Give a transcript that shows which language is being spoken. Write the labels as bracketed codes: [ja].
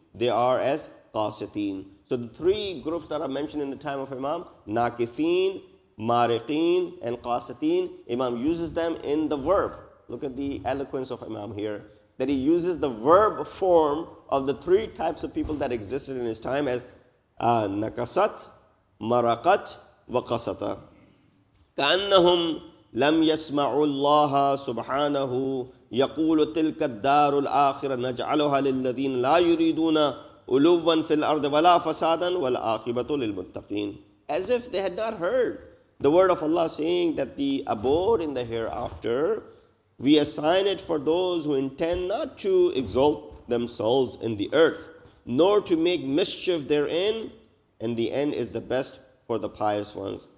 [en] They are as qasitin. So the three groups that are mentioned in the time of Imam, nakithin, mariqeen, and qasitin, Imam uses them in the verb. Look at the eloquence of Imam here, that he uses the verb form of the three types of people that existed in his time as nakasat, maraqat, wa qasata. [ar] كأنهم لم يسمعوا الله سبحانه يقول تلك الدار الآخرة نجعلها للذين لا يريدون علوا في الأرض ولا فسادا والعاقبة للمتقين. [en] As if they had not heard the word of Allah saying that the abode in the hereafter, we assign it for those who intend not to exalt themselves in the earth, nor to make mischief therein, and the end is the best for the pious ones.